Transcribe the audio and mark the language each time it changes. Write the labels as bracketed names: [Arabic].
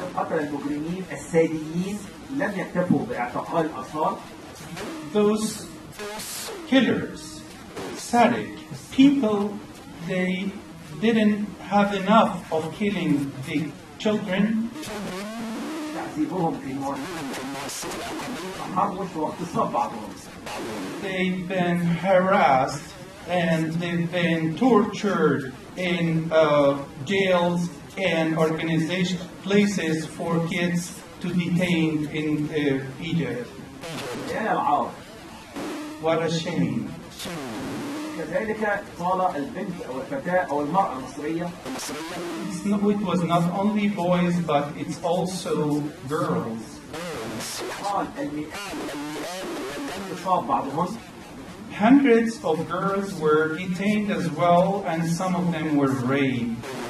[Arabic] المجرمين الساديين لم يكتفوا باعتقال الأطفال. [English] Those killers, sadistic people, they didn't have enough of killing the children. [Arabic] تعذيبهم في تحرش واغتصاب بعضهم. [English] They've been harassed and they've been tortured in jails and organization places for kids to detain in Egypt. What a shame. [Arabic] كذلك طال البنت أو الفتاة أو المرأة المصرية. [English] It was not only boys, but it's also girls. [Arabic] طال المئات واغتصاب بعضهم. [English] Hundreds of girls were detained as well, and some of them were raped.